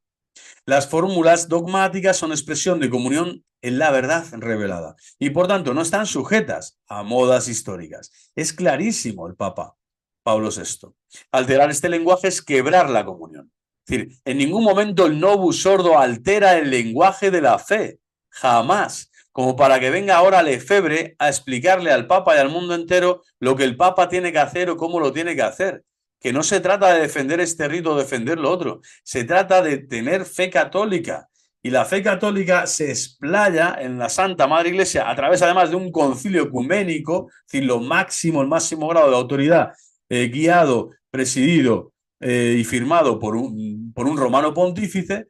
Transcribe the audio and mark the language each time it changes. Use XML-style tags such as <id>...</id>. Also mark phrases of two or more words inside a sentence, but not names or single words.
<es>Las fórmulas dogmáticas son expresión de comunión en la verdad revelada y por tanto no están sujetas a modas históricas. Es clarísimo el Papa Pablo VI. Alterar este lenguaje es quebrar la comunión. Es decir, en ningún momento el</es> <la>novus ordo</la> <es>altera el lenguaje de la fe. Jamás. Como para que venga ahora Lefebvre a explicarle al Papa y al mundo entero lo que el Papa tiene que hacer o cómo lo tiene que hacer. Que no se trata de defender este rito o defender lo otro. Se trata de tener fe católica. Y la fe católica se explaya en la Santa Madre Iglesia a través además de un concilio ecuménico, es decir, lo máximo, el máximo grado de autoridad, guiado, presidido y firmado por un romano pontífice.</es>